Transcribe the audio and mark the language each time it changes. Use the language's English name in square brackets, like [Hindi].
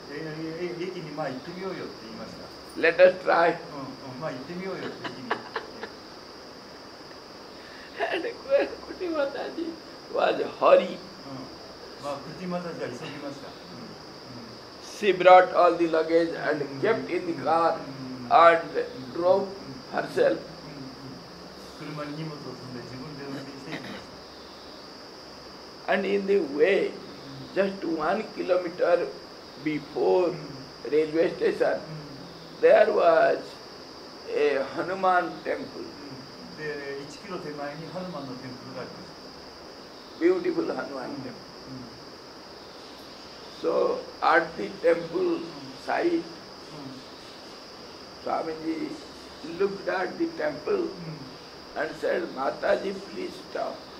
[Japanese] 駅に行ってみようよって言いました。 [English] Let us try. [Japanese] 行ってみようよって駅に。 [English] And Kuti Mataji was hurry. [Japanese] クティマタジは急ぎました。 [English] She brought all the luggage and kept in the car and drove herself. [Japanese] 車に荷物を積んで自分で運転していきまし [English] And in the way, just 1 kilometer before railway station, there was a Hanuman temple. [Japanese] た。で、1キロ手前にハヌマンのテンプルがありました。 [English] Beautiful Hanuman temple. So at the temple site, Swamiji looked at the temple and said, Mataji, please stop.